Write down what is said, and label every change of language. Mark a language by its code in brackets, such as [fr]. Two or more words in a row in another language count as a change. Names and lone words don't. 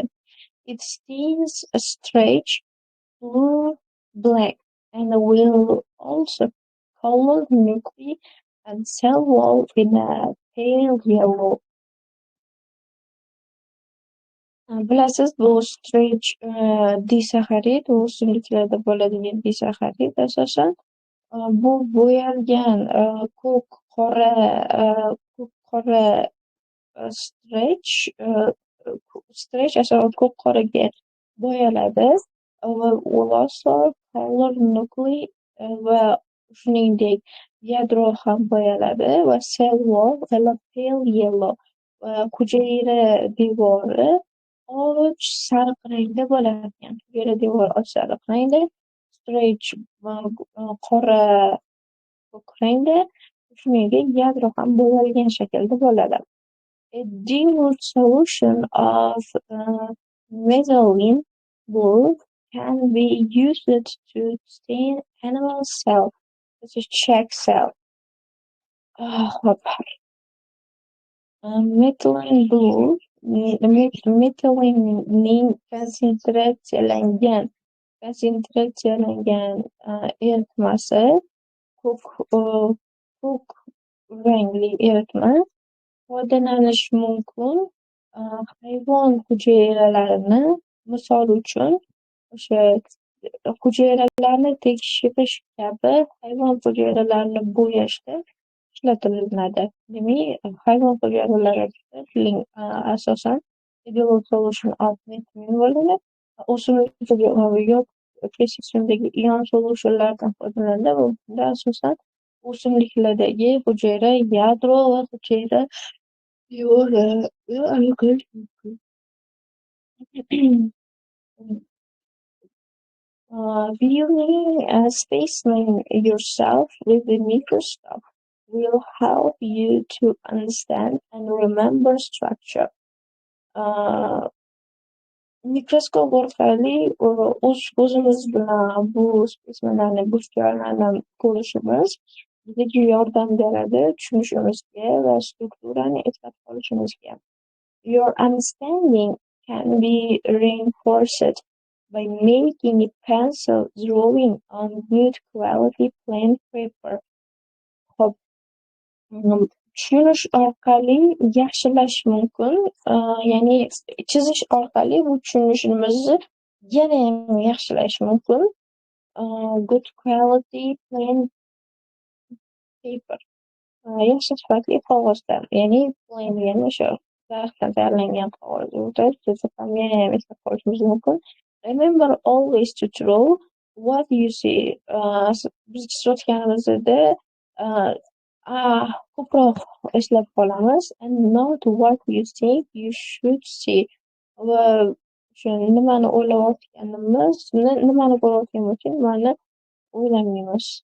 [en] It stains a stretch blue black and will also color nuclei and cell wall in a pale yellow. [uz] Bilasiz, bu stretch disaxarid, o'simliklarda bo'ladigan disaxarid asosan bu bo'yalgan ko'k qora stretch asosan ko'k qoraga bo'yaladi va [en] also color nuclei [uz] va shuningdek yadro ham bo'yaladi va [en] cell wall pale yellow [uz] hujayra devori och sariq rangda bo'ladi. Hujayra devori och sariq rangda, stretch qora ko'k rangda, shuningdek yadro ham bo'yalgan shaklda bo'ladi. [en] A dilute solution of methylene blue can be used to stain animal cells, such as check cell. Methylene blue, [uz] methylenening konsentratsiyalangan eritmasi ko'k rangli eritma foydalanish mumkin. Hayvon hujayralarini, misol uchun, o'sha hujayralarni tekshirish kabi hayvon hujayralarini bo'yashda ishlatiladi. Demak, hayvon hujayralari asosan [en] dilute solution of methylene [uz] bo'ladi. O'simlikdagi kesishimdagi ion solutionlardan foydalanadi va bunda asosan o'simliklardagi hujayra yadro va hujayra devori aniqlash mumkin. [en] Viewing a specimen yourself with a microscope will help you to understand and remember structure. [uz] Mikroskop orqali o'zimiz bilan bu specimenlarni, bu joylarni ko'rishimiz bizga yordam beradi tushunishimizga va strukturani eslab qolishimizga. [en] Your understanding can be reinforced by making a pencil drawing on good quality plain paper. [uz] tushunish orqali yaxshilash mumkin. Ya'ni chizish orqali bu tushunishimizni yanayam yaxshilash mumkin. [en] Good quality plain paper. [uz] Yaxshi sifatli qog'ozlar, ya'ni plain degani o'sha daraxtdan tayyorlangan qog'oz. Chizib ham yanayam eslab qolishimiz mumkin. [en] Remember always to draw what you see. [uz] Biz chizayotganimizda ko'proq eslab qolamiz. [en] And not what you think you should see. [uz] Va o'sha nimani o'ylayotganimiz, nimani ko'rayotgan bo'lsak, nimani o'ylamaymiz.